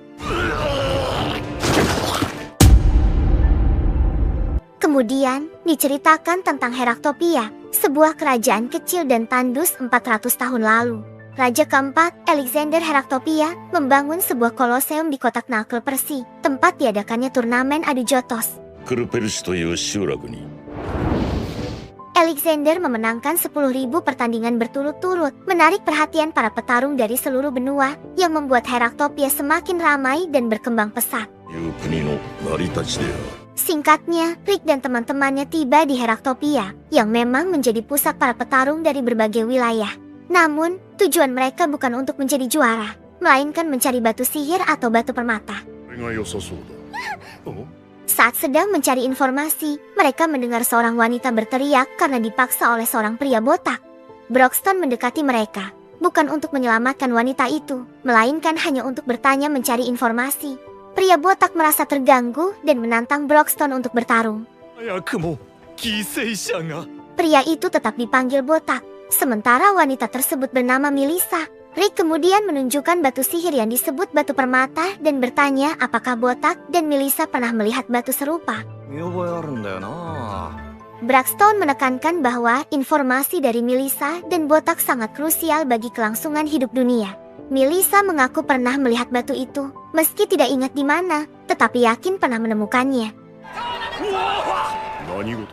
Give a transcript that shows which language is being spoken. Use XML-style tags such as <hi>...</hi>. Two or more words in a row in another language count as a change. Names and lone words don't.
<id>Kemudian, diceritakan tentang Heraktopia, sebuah kerajaan kecil dan tandus 400 tahun lalu. Raja keempat, Alexander Heraktopia, membangun sebuah koloseum di kota Knuckle Persi, tempat diadakannya turnamen adu jotos.</id> <ja>クルペルシという集落に</ja> <id>Alexander memenangkan 10.000 pertandingan berturut-turut, menarik perhatian para petarung dari seluruh benua, yang membuat Heraktopia semakin ramai dan berkembang pesat.</id> <ja>いう国の成り立ちである。</ja> <id>Singkatnya, Rick dan teman-temannya tiba di Heraktopia, yang memang menjadi pusat para petarung dari berbagai wilayah. Namun, tujuan mereka bukan untuk menjadi juara, melainkan mencari batu sihir atau batu permata.</id> <ja>これが良さそうだ。</ja> <id>Saat sedang mencari informasi, mereka mendengar seorang wanita berteriak karena dipaksa oleh seorang pria botak. Broxton mendekati mereka, bukan untuk menyelamatkan wanita itu, melainkan hanya untuk bertanya mencari informasi. Pria botak merasa terganggu dan menantang Broxton untuk bertarung.</id> <ja>早くも犠牲者が。</ja> <id>Pria itu tetap dipanggil botak, sementara wanita tersebut bernama Melissa. Rick kemudian menunjukkan batu sihir yang disebut batu permata dan bertanya apakah botak dan Melissa pernah melihat batu serupa.</id> <ja>見覚えあるんだよな。</ja> <id>Broxton menekankan bahwa informasi dari Melissa dan botak sangat krusial bagi kelangsungan hidup dunia. Melissa mengaku pernah melihat batu itu, meski tidak ingat di mana, tetapi yakin pernah menemukannya.</id> <ja>何事？</ja>